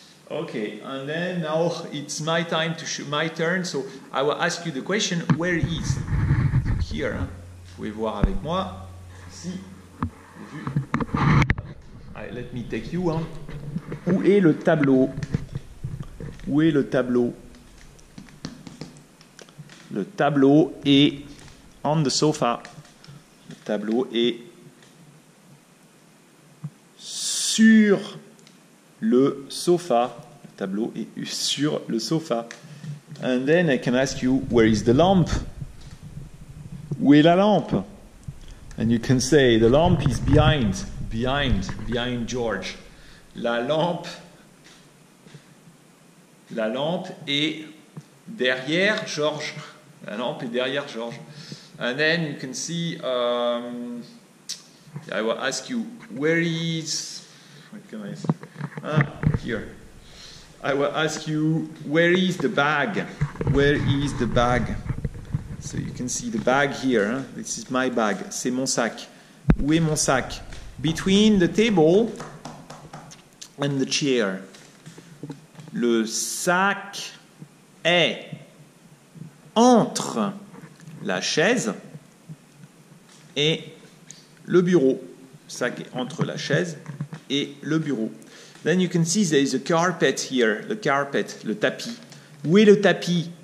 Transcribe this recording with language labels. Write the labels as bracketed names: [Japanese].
[English] Okay, and then now it's my time to my turn, so I will ask you the question, where is? Here, hein? [French] Vous pouvez voir avec moi, ici, vu. Allez, [English] let me take you. [French] Hein. Où est le tableau? Où est le tableau? Le tableau est [English] on the sofa. [French] Le tableau est sur le sofa. Le tableau est sur le sofa. [English] And then I can ask you, where is the lamp? [French] Où est la lampe? [English] And you can say, the lamp is behind George. [French] La lampe est derrière George. La lampe est derrière George. [English] And then you can see, I will ask you, where is, what can I say? Here. I will ask you, where is the bag? Where is the bag? So you can see the bag here. [French] Hein? [English] This is my bag. [French] C'est mon sac. Où est mon sac? [English] Between the table and the chair. [French] Le sac est entre la chaise et le bureau. Le sac est entre la chaise et le bureau. [English] Then you can see there is a carpet here. The carpet, le tapis. [French] Où est le tapis?